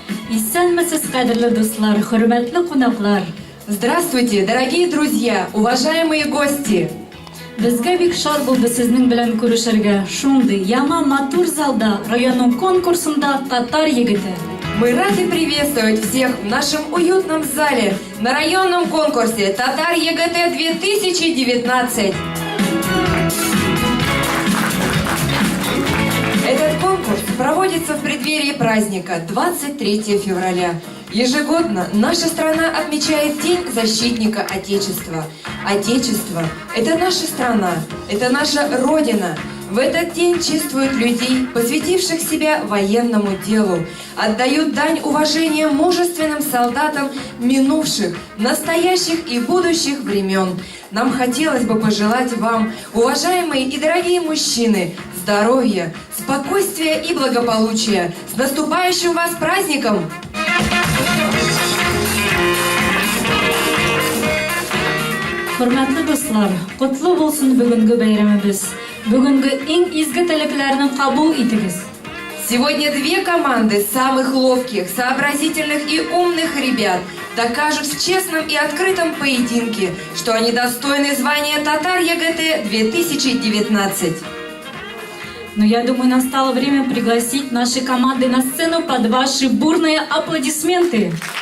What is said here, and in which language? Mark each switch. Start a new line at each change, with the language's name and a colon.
Tatar: Исәнмесез, кадерле дуслар, хөрмәтле кунаклар.
Russian: Здравствуйте, дорогие друзья, уважаемые гости!
Tatar: Безгә бик шат булды сезнең белән күрешергә. Шундый яңа матур залда районның конкурсында татар егете.
Russian: Мы рады приветствовать всех в нашем уютном зале на районном конкурсе «Татар ЕГТ-2019». Этот конкурс проводится в преддверии праздника 23 февраля. Ежегодно наша страна отмечает День защитника Отечества. Отечество – это наша страна, это наша Родина. В этот день чествуют людей, посвятивших себя военному делу, отдают дань уважения мужественным солдатам минувших, настоящих и будущих времен. Нам хотелось бы пожелать вам, уважаемые и дорогие мужчины, здоровья, спокойствия и благополучия. С наступающим вас праздником!
Tatar: Хөрмәтле дуслар, котлы булсын бүгенге бәйрәмебез. Бүгенге иң изге теләкләрне кабул итегез.
Russian: Сегодня две команды самых ловких, сообразительных и умных ребят докажут в честном и открытом поединке, что они достойны звания Татар ЕГТ-2019. Но я думаю, настало время пригласить наши команды на сцену под ваши бурные аплодисменты.